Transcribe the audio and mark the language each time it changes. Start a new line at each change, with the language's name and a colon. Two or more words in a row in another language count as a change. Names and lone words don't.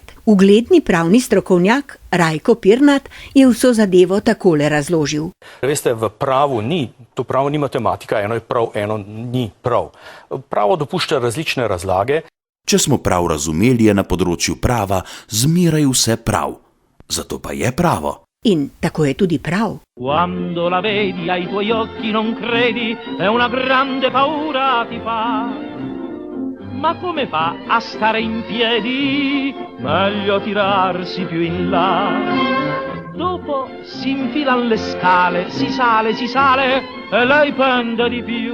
Slovenian: Ugledni pravni strokovnjak Rajko Pirnat je vso zadevo takole razložil. Veste, v pravu to pravo ni matematika, eno je prav, eno ni prav. Pravo dopušča različne razlage. Če smo prav razumeli, je na področju prava zmeraj vse prav. Zato pa je pravo. In tako je tudi prav.
Italian: Quando la vedi ai tuoi occhi non credi, è una grande paura ti fa. Ma come fa a stare in piedi? Meglio tirarsi più in là. Dopo si infilan le scale, si sale e lei pende di più.